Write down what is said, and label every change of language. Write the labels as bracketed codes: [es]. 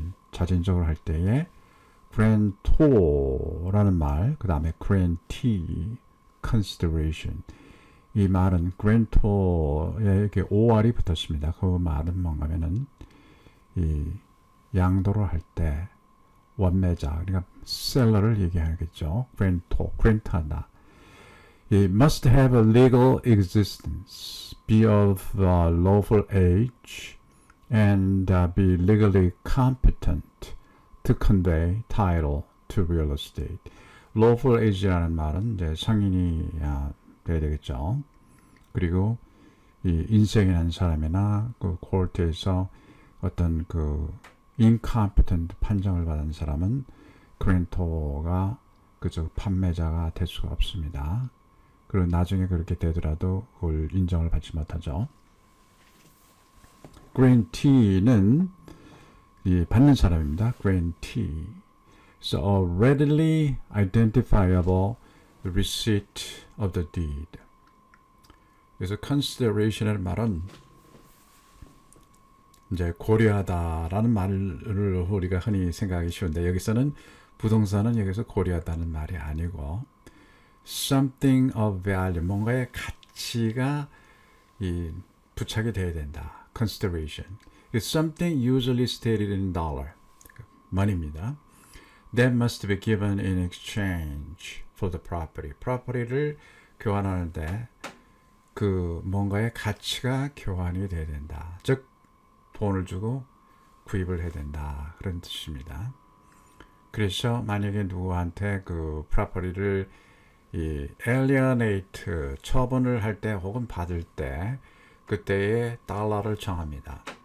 [ko] 자진적으로 할 때에 grantor라는 말, 그 다음에 grantee, consideration. 이 말은 grantor에 이렇게 OR이 붙었습니다. 그 말은 뭔가면은 이 양도를 할 때 원매자, 그러니까 셀러를 얘기하겠죠. [en] grantor, grant하다. It must have a legal existence, be of lawful age, and be legally competent to convey title to real estate. [ko] lawful age라는 말은 이제 성인이 돼야 되겠죠. 그리고 이 인생이 난 사람이나 그 코트에서 어떤 그 incompetent 판정을 받은 사람은 그랜토가 그저 판매자가 될 수가 없습니다. 그리고 나중에 그렇게 되더라도 그걸 인정을 받지 못하죠. grantee는 이 받는 사람입니다. grantee. [en] So a readily identifiable receipt of the deed. [ko] 그래서 consideration이라는 말은 이제 고려하다라는 말을 우리가 흔히 생각하기 쉬운데 여기서는 부동산은 여기서 고려하다는 말이 아니고 [en] something of value, [ko] 뭔가의 가치가 부착이 돼야 된다. consideration. [en] It's something usually stated in dollar, money입니다. That must be given in exchange for the property. [ko] property를 교환하는데 그 뭔가의 가치가 교환이 돼야 된다. 즉 돈을 주고 구입을 해야 된다. 그런 뜻입니다. 그래서 만약에 누구한테 그 property를 이 alienate 처분을 할 때 혹은 받을 때 그때의 달러를 정합니다.